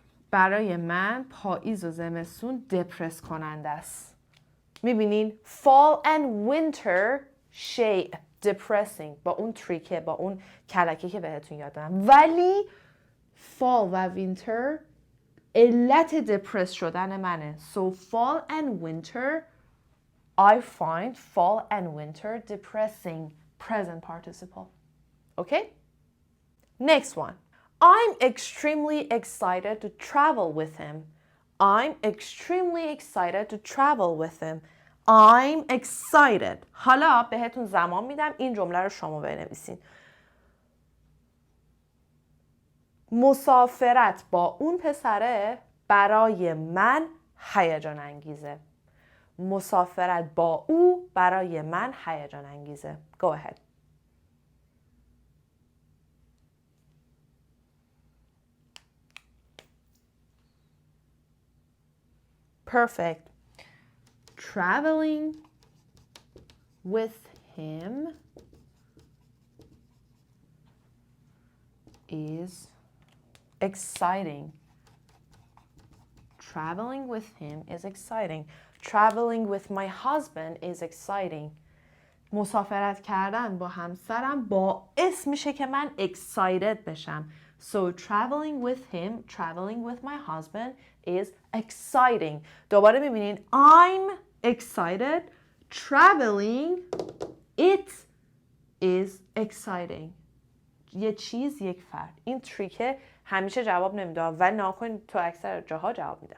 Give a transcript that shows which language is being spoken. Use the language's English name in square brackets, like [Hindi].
[Persian] برای من پاییز و زمستون دپرس کننده است. میبینین؟ [English] fall and winter [Persian] شیء depressing با اون تریکه، با اون کلکه که بهتون یاد دادم. ولی fall و winter علت دپرس شدن منه. [English] So fall and winter, I find fall and winter depressing. Present participle. Okay? Next one. I'm extremely excited to travel with him. I'm extremely excited to travel with him. I'm excited. [Persian] حالا بهتون زمان میدم این جمله رو شما بنویسین. مسافرت با اون پسره برای من هیجان انگیزه. مسافرت با او برای من هیجان انگیزه. [English] Go ahead. Perfect. Traveling with him is exciting. Traveling with him is exciting. Traveling with my husband is exciting. [Persian] مسافرت کردن با همسرم باعث میشه که من excited بشم. [English] So traveling with him, traveling with my husband is exciting. [Persian] دوباره میبینین [English] I'm excited. Traveling, it is exciting. [Persian] یه چیز یک فرد. این تریکه همیشه جواب نمیده ولی ناکن تو اکثر جاها جواب میده.